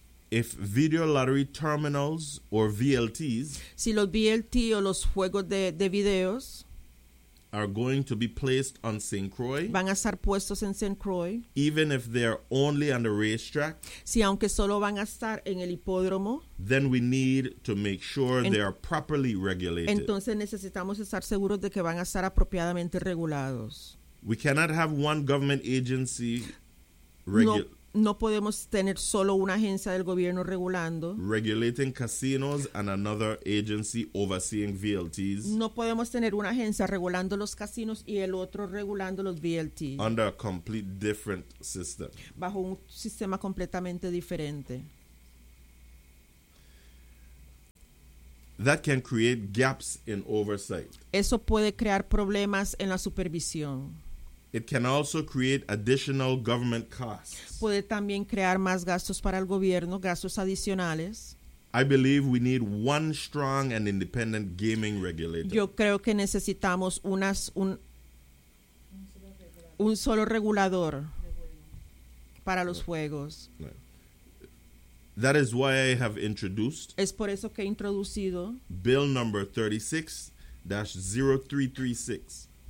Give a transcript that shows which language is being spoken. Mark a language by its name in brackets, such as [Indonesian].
[English] If video lottery terminals or VLTs, [Spanish] si los VLT o los juegos de videos, [English] are going to be placed on St. Croix. [Spanish] Van a estar puestos en St. Croix. [English] Even if they're only on the racetrack. [Spanish] Si aunque solo van a estar en el hipódromo. [English] Then we need to make sure they are properly regulated. [Spanish] Entonces necesitamos estar seguros de que van a estar apropiadamente regulados. [English] We cannot have one government agency [Spanish] No podemos tener solo una agencia del gobierno regulando. [English] Regulating casinos and another agency overseeing VLTs. [Spanish] No podemos tener una agencia regulando los casinos y el otro regulando los VLTs. [English] Under a complete different system. [Spanish] Bajo un sistema completamente diferente. [English] That can create gaps in oversight. [Spanish] Eso puede crear problemas en la supervisión. [English] It can also create additional government costs. [Spanish] Puede también crear más gastos para el gobierno, gastos adicionales. [English] I believe we need one strong and independent gaming regulator. [Spanish] Yo creo que necesitamos un solo regulador para los juegos. [English] That is why I have introduced. [Spanish] Es por eso que he introducido. [English] Bill number 36-0336.